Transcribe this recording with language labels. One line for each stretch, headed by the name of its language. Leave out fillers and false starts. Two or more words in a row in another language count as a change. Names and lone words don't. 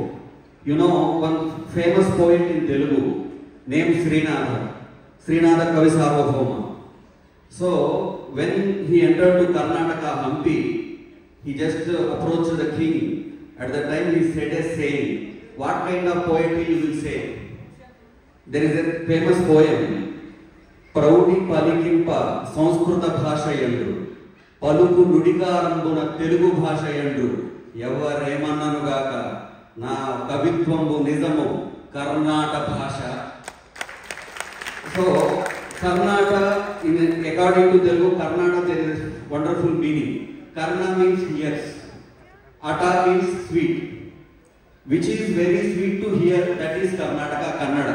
English: You know, one famous poet in Telugu named Srinatha Kavi Sarvabhauma. So, when he entered to Karnataka, Hampi, he just approached the king. At that time he said a saying, what kind of poetry you will say? There is a famous poem,
Telugu: ప్రౌఢి పలికింప సంస్కృత భాష యండ్రు, పలుకు నుడికారంబున తెలుగు భాష యండ్రు, యావరేమనను గాక, నా కవిత్వంబు నిజము, కర్ణాటక భాష.
English: So, Karnataka, according to Telugu, Karnataka there is wonderful meaning. Karna means ears, Ata means sweet, which is very sweet to hear, that is Karnataka Kannada.